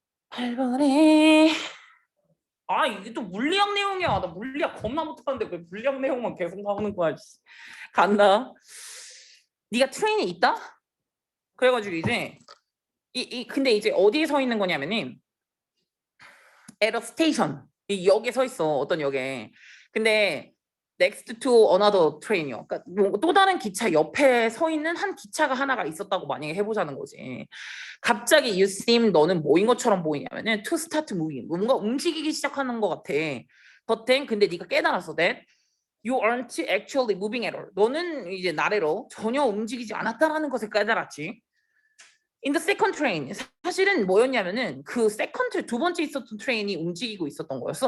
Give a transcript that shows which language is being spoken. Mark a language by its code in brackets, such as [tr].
[ko] 8번에 이게 또 물리학 내용이야. 나 물리학 겁나 못하는데 왜 물리학 내용만 계속 나오는 거야. 간다. 네가 트레인이 있다? 그래가지고 이제 근데 이제 어디에 서 있는 거냐면은 [en] at a station. [ko] 이 역에 서 있어. 어떤 역에. 근데 [en] next to another train이요. [ko] 그러니까 또 다른 기차 옆에 서 있는 한 기차가 하나가 있었다고 만약에 해보자는 거지. 갑자기 [en] you seem [ko] 너는 뭐인 것처럼 보이냐면은 [en] to start moving. [ko] 뭔가 움직이기 시작하는 것 같아. [en] But then [ko] 근데 네가 깨달았어. [en] that you aren't actually moving at all. [ko] 너는 이제 나래로 전혀 움직이지 않았다라는 것을 깨달았지. [en] In the second train [ko] 사실은 뭐였냐면은 그 second 두 번째 있었던 트레인이 움직이고 있었던 거였어.